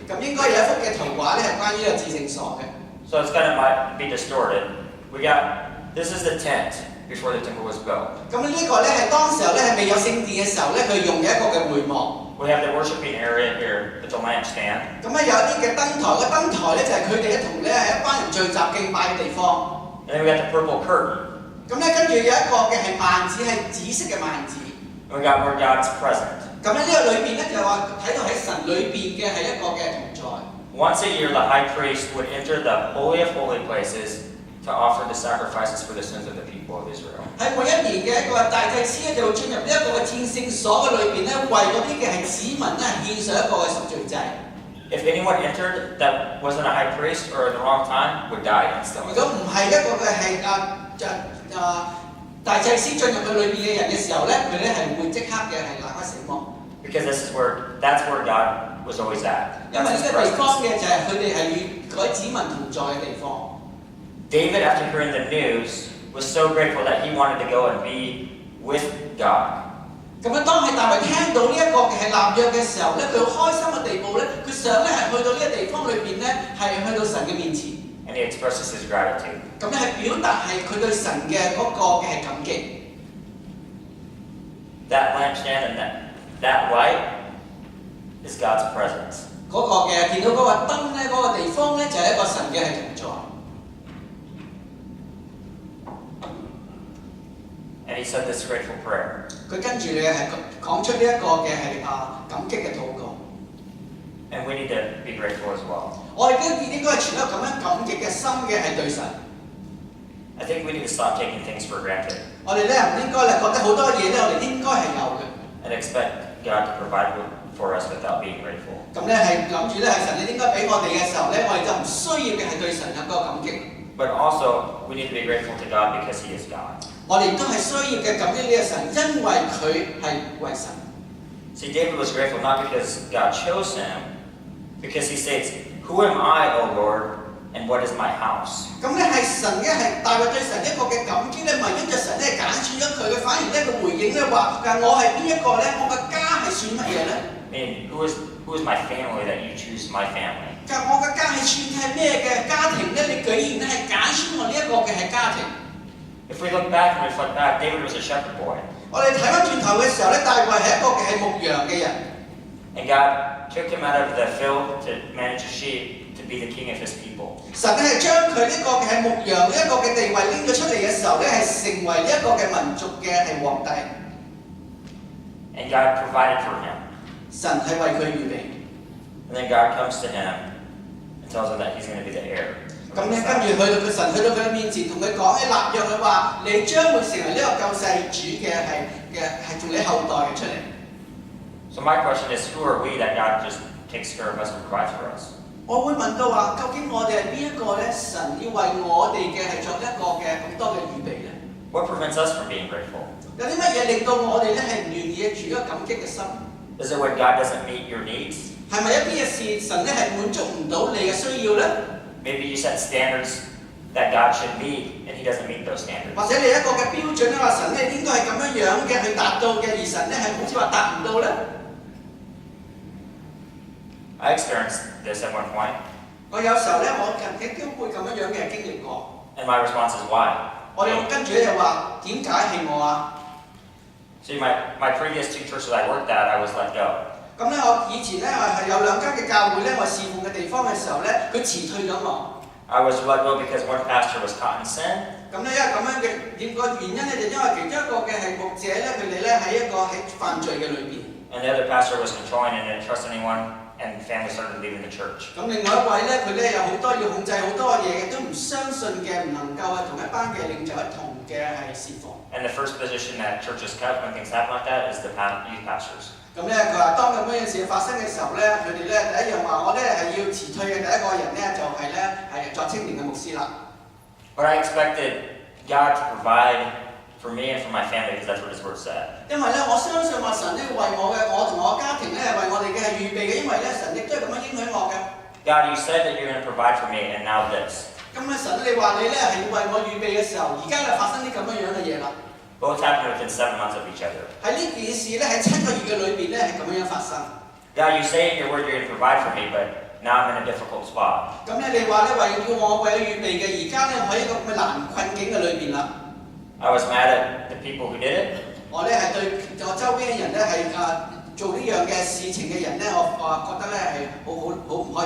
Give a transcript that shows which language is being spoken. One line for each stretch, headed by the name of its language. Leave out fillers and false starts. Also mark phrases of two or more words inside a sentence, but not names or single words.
Cantonese: 咁應該有一幅嘅圖畫咧係關於呢個至聖所嘅。
English: So it's kind of might be distorted. This is the tent before the temple was built.
Cantonese: 咁呢個咧係當時候咧係未有聖殿嘅時候咧，佢用嘅一個嘅會幕。
English: We have the worshiping area here, the lampstand.
Cantonese: 咁咧有啲嘅燈台，個燈台咧就係佢哋一同咧係一班人聚集敬拜嘅地方。
English: And then we got the purple curtain.
Cantonese: 咁咧跟住有一個嘅係幔子係紫色嘅幔子。
English: And we got where God's present.
Cantonese: 咁咧呢個裏邊咧就話睇到喺神裏邊嘅係一個嘅同在。
English: Once a year, the high priest would enter the holy of holy places to offer the sacrifices for the sins of the people of Israel.
Cantonese: 喺每一年嘅一個大祭司咧就會進入呢一個嘅戰聖所嘅裏邊咧，為嗰啲嘅係子民咧獻上一個嘅贖罪祭。
English: If anyone entered that wasn't a high priest or in the wrong time, would die instantly.
Cantonese: 如果唔係一個嘅係大祭司進入佢裏邊嘅人嘅時候咧，佢咧係會即刻嘅係立刻死亡。
English: Because that's where God was always at.
Cantonese: 因為呢個地方嘅就係佢哋係與佢子民同在嘅地方。
English: David, after hearing the news, was so grateful that he wanted to go and be with God.
Cantonese: 咁樣當係大衛聽到呢一個係立約嘅時候咧，佢好開心嘅地步咧，佢想咧係去到呢個地方裏邊咧，係去到神嘅面前。
English: And he expresses his gratitude.
Cantonese: 咁咧係表達係佢對神嘅嗰個嘅感激。
English: That lampstand and that light is God's presence.
Cantonese: 嗰個嘅見到嗰個燈咧，嗰個地方咧就係一個神嘅係同在。
English: And he said this grateful prayer.
Cantonese: 佢跟住咧係講出呢一個嘅係感激嘅禱告。
English: And we need to be grateful as well.
Cantonese: 我哋都應該係存一個咁樣感激嘅心嘅係對神。
English: I think we need to stop taking things for granted.
Cantonese: 我哋咧唔應該咧覺得好多嘢咧，我哋應該係有嘅。
English: And expect God to provide for us without being grateful.
Cantonese: 咁咧係諗住咧係神你應該俾我哋嘅時候咧，我哋就唔需要嘅係對神有個感激。
English: But also, we need to be grateful to God because He is God.
Cantonese: 我哋都係需要嘅感激呢個神，因為佢係為神。
English: See, David was grateful not because God chose him, because he states, "Who am I, O Lord, and what is my house?"
Cantonese: 咁咧係神嘅係大衛對神一個嘅感激咧，唔係因着神咧揀選咗佢嘅，反而咧佢回應咧話：但我係邊一個咧？我嘅家係算乜嘢咧？
English: I mean, who is my family that you choose my family?
Cantonese: 我嘅家係算係咩嘅家庭咧？你居然咧係揀選我呢一個嘅係家庭。
English: If we look back and reflect back, David was a shepherd boy.
Cantonese: 我哋睇翻轉頭嘅時候咧，大衛係一個嘅係牧羊嘅人。
English: And God took him out of the field to manage sheep to be the king of his people.
Cantonese: 神咧係將佢呢個嘅係牧羊呢一個嘅地位拎咗出嚟嘅時候咧，係成為呢一個嘅民族嘅係皇帝。
English: And God provided for him.
Cantonese: 神係為佢預備。
English: And then God comes to him and tells him that he's going to be the heir.
Cantonese: 咁咧跟住去到佢神去到佢面前同佢講，立約佢話你將會成為呢個救世主嘅係從你後代嘅出嚟。
English: So my question is, who are we that God just takes care of us and provides for us?
Cantonese: 我會問到話，究竟我哋係邊一個咧？神要為我哋嘅係作一個嘅咁多嘅預備咧？
English: What prevents us from being grateful?
Cantonese: 有啲乜嘢令到我哋咧係唔願意住一個感激嘅心？
English: Is it when God doesn't meet your needs?
Cantonese: 係咪一啲嘅事神咧係滿足唔到你嘅需要咧？
English: Maybe you set standards that God should meet, and He doesn't meet those standards.
Cantonese: 或者你一個嘅標準咧話神咧應該係咁樣嘅去達到嘅，而神咧係好似話達唔到咧？
English: I experienced this at one point.
Cantonese: 我有時候咧，我曾經都會咁樣嘅經歷過。
English: And my response is why?
Cantonese: 我哋跟住咧就話點解係我啊？
English: See, my previous two churches I worked at, I was let go.
Cantonese: 咁咧，我以前咧係有兩間嘅教會咧，我侍奉嘅地方嘅時候咧，佢辭退咗我。
English: I was let go because one pastor was caught in sin.
Cantonese: 咁咧，因為咁樣嘅個原因咧，就因為其中一個嘅係牧者咧，佢哋咧喺一個喺犯罪嘅裏邊。
English: And the other pastor was controlling and didn't trust anyone, and family started leaving the church.
Cantonese: 咁另外一位咧，佢咧有好多要控制好多嘢嘅，都唔相信嘅，唔能夠同一班嘅領袖一同嘅係侍奉。
English: And the first position that churches cut when things happen like that is the youth pastors.
Cantonese: 咁咧，佢話當咁樣嘅事發生嘅時候咧，佢哋咧第一樣話，我咧係要辭退嘅第一個人咧，就係咧係作青年嘅牧師啦。
English: But I expected God to provide for me and for my family because that's what His Word said.
Cantonese: 因為咧，我相信話神咧為我同我家庭咧係為我哋嘅係預備嘅，因為咧神亦都係咁樣應許我嘅。
English: God, you said that you're going to provide for me, and now this.
Cantonese: 咁咧神你話你咧係要為我預備嘅時候，而家咧發生啲咁樣嘅嘢啦。
English: Both happened within 7 months of each other.
Cantonese: 喺呢件事咧喺7個月嘅裏邊咧係咁樣發生。
English: God, you say in your Word you're going to provide for me, but now I'm in a difficult spot.
Cantonese: 咁咧你話咧為要我為預備嘅，而家咧我喺一個咁嘅難困境嘅裏邊啦。
English: I was mad at the people who did it.
Cantonese: 我咧係對我周邊嘅人咧係做呢樣嘅事情嘅人咧，我覺得咧係好唔開心。